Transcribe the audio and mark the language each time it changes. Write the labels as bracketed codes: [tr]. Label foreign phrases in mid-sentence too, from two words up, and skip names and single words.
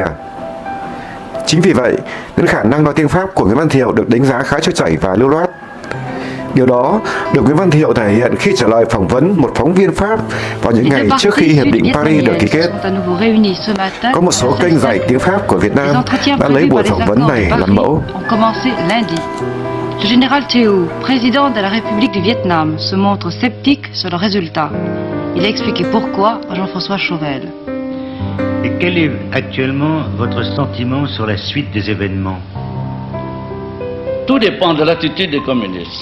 [vi] Chính vì vậy, nên khả năng nói tiếng Pháp của Nguyễn Văn Thiệu được đánh giá khá trôi chảy và lưu loát. Điều đó được Nguyễn Văn Thiệu thể hiện khi trả lời phỏng vấn một phóng viên Pháp vào những ngày trước khi Hiệp định Paris được ký kết. Có một số kênh dạy tiếng Pháp của Việt Nam đã lấy buổi phỏng vấn này làm mẫu. [fr] Le général Thiệu, président de la République du Vietnam, se montre sceptique sur le résultat. Il a expliqué pourquoi à Jean-François Chauvel. Et quel est actuellement votre sentiment sur la suite des événements? Tout dépend de l'attitude des communistes.